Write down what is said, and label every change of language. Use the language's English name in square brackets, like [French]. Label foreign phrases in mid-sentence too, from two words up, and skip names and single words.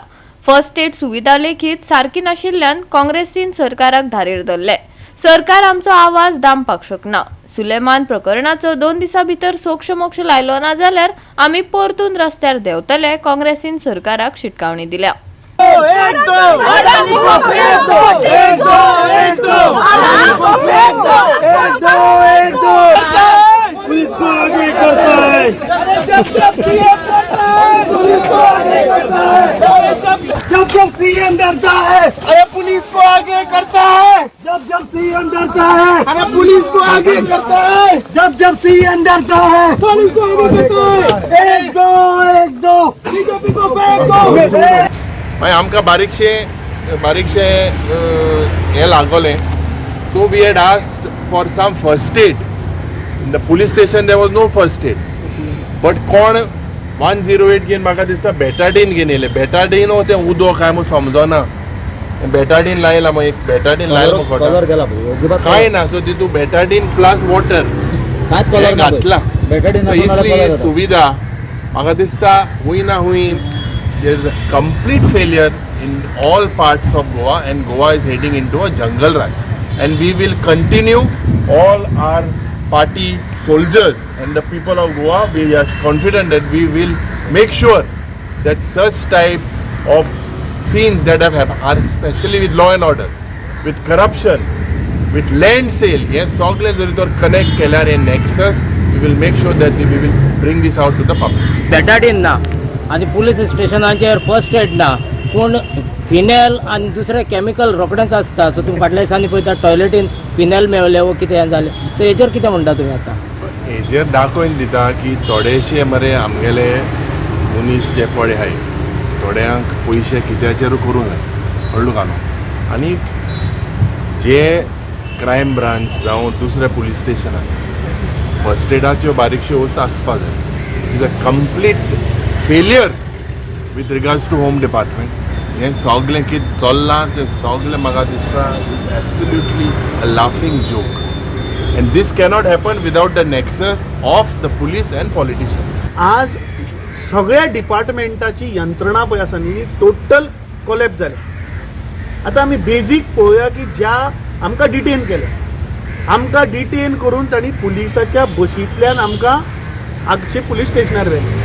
[English] first aid [Konkani] सुविधा लेखीत सारकी नाशिल्ल्यान काँग्रेसीन सरकाराक धारेर धरले। सरकार आमचो आवाज दामपाक शकना। सुलेमान प्रकरणाचो 2 दिसां भितर सोक्ष मोक्ष लायलो ना जाल्यार आमी परतून रस्त्यार देंवतले काँग्रेसीन सरकाराक शिटकावणी दिल्या। [Hindi] पुलिस को आगे करता है, जब सीएम डरता है, अरे पुलिस को आगे करता है, जब सीएम डरता है, अरे पुलिस को आगे करता है, जब सीएम डरता है, पुलिस को आगे करता है। एक दो बीजेपी को फेंक दो। [Konkani] आमकां बारीकशे हे लागोले सो [English] we had asked for some first aid. In the police station there was no first aid. [Konkani] But कोण 108 घेवन म्हाका दिसता बेटाडीन घेवन येयले। बेटाडीन हो तें उदो काय म्हूण समजना। बेटाडीन लायला मग एक बेटाडीन लायला काय ना सो तितू बेटाडीन [English] plus water [Konkani] घातला। इतली सुविधा म्हाका दिसता हुंय ना हुंय [English] there is a complete failure in all parts of Goa and Goa is heading into a jungle raj. And we will continue all our party soldiers and the people of Goa. We are confident that we will make sure that such type of scenes that have happened, are especially with law and order, with corruption, with land sale, yes, [Konkani] sogle joritor connect kelar [English] a nexus, we will make sure that we will bring this out to the public. [Konkani] बेटाडीन ना आणि पुलीस स्टेशनाचेर [English] first aid [Konkani] ना पूण फिनेल आणि दुसरे केमिकल रोखडेंच आसता। सो तुम्ही फाटल्या दिसांनी पळयता टॉयलेटीन फिनेल मेळ्ळें वो कितें जालें सो हेजेर कितें म्हणटा तुमी आतां? हेजेर दाखोवन दिता की थोडेशे मरे आमगेले मनीस जे पळय हाय थोड्यांक पयशे कित्याचेर करूंक जाय कळ्ळो का न्हू। आनी जे [English] crime branch [Konkani] जावं दुसऱ्या पुलीस स्टेशनान फर्स्ट एडाच्यो बारीकश्यो वस्तू आसपा जाय। [English] is a complete failure with regards to home department. [Konkani] हे सगळें कितें चल्लां तें सगळें म्हाका दिसता [English] is absolutely a laughing joke and this cannot happen without the nexus of the police and politicians. [Konkani] आज सगळ्या डिपार्टमेंटाची यंत्रणा पळय आसा न्ही [English] total collapse [Konkani] जाले। आतां आमी बेजीक पळोवया की ज्या आमकां डिटेन केले आमकां डिटेन करून तांणी पुलिसाच्या बशींतल्यान आमकां आगचे पुलीस स्टेशनार व्हेले।